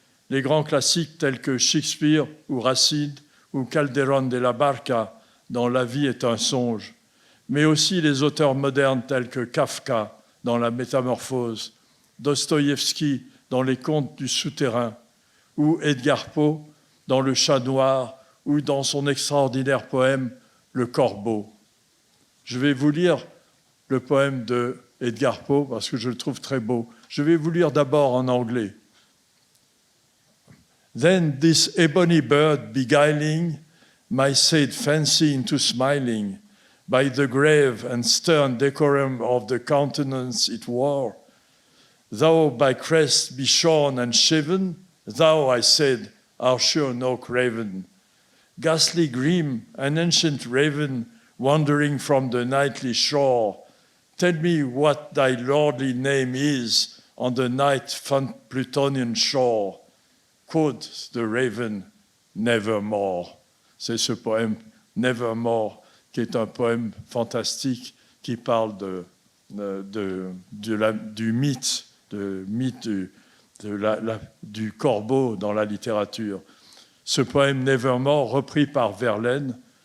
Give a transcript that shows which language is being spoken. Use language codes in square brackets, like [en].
[fr] Les grands classiques tels que Shakespeare ou Racine ou Calderón de la Barca dans La vie est un songe, mais aussi les auteurs modernes tels que Kafka dans La Métamorphose, Dostoïevski dans Les Contes du Souterrain ou Edgar Poe dans Le Chat noir ou dans son extraordinaire poème Le Corbeau. Je vais vous lire le poème de Edgar Poe parce que je le trouve très beau. Je vais vous lire d'abord en anglais. [en] Then this ebony bird beguiling my sad fancy into smiling by the grave and stern decorum of the countenance it wore. Thou by crest be shorn and shiven, thou, I said, art sure no craven. Ghastly grim, an ancient raven, wandering from the nightly shore, tell me what thy lordly name is on the night Plutonian shore. Quoth the raven, Nevermore. [fr] C'est ce poème Nevermore qui est un poème fantastique qui parle du mythe, du corbeau dans la littérature. Ce poème Nevermore, repris par Verlaine,